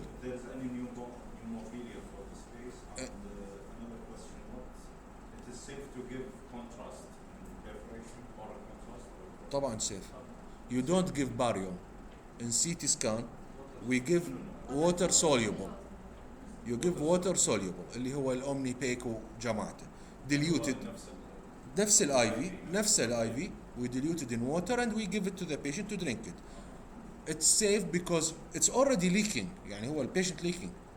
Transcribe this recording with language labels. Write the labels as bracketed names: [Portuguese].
[English] If there's any new mobilia for the space, and another question: what it is safe to give contrast in perforation or a contrast? طبعا safe. You don't give barium. In CT scan, we give water soluble. You give water soluble [Arabic] اللي هو الأومني بيك وجماعته. [English] Diluted. [Arabic] نفس ال [English] IV, we dilute it in water and we give it to the patient to drink it. It's safe because it's already leaking. [Arabic] يعني هو [English] patient leaking.